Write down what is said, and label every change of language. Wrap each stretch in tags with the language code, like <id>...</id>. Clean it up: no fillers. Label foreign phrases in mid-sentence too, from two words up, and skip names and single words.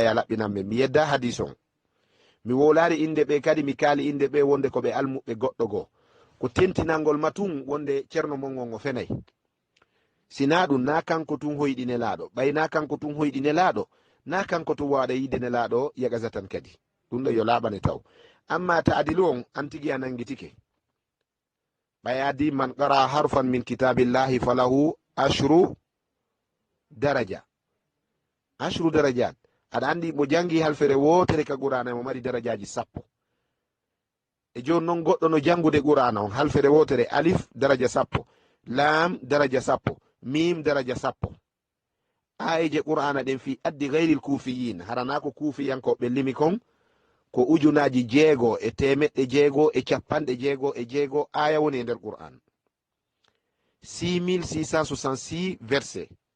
<ff>ya laɓɓinanɓe mi yedda hadis on mi wolari inde ɓe kadi mi kaali inde ɓe wonde koɓe almuɓe goɗɗo goo ko tentinalngol ma tun wonde ceerno mon on o fenayi sina ɗum na kanko tun hoyɗi nelaɗo ɓay na kanko tun hoyɗi nelaɗo na kanko tun waɗa yide nelaɗo yaqasa tan kadi ɗum ɗo yo laɓane taw amma ta adilu on an tigui a nangitike ɓay</ff> <ar>adi man qara harfan min kitabillahi falahu ashru darajat</ar> <ff>aɗa andi mo jangi halfere wotere ka qur'ana mo mari darajaji sappo e joni noon goɗɗo no jangude qur'ana on halfere wotere alif daraja sappo lam daraja sappo mim daraja sappo ayeje qur'ana ɗen</ff> <ar>fi addi gayril kufiyin</ar> <ff>harana ko kufiyankoɓe limi kon ko ujunaji 6 e temeɗɗe 6 e capanɗe 6 e 6 aya woni e nder qur'an 6666 verset</ff>